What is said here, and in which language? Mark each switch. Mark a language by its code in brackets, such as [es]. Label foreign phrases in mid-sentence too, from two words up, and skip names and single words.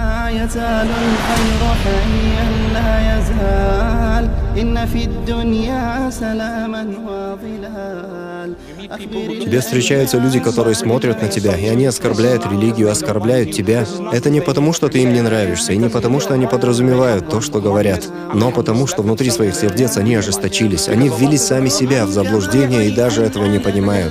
[ar] يزال الخير حيا لا يزال إن في الدنيا سلاما وظلال. [ru] Тебе встречаются люди, которые смотрят на тебя, и они оскорбляют религию, оскорбляют тебя. Это не потому, что ты им не нравишься, и не потому, что они подразумевают то, что говорят, но потому, что внутри своих сердец они ожесточились, они ввели сами себя в заблуждение и даже этого не понимают.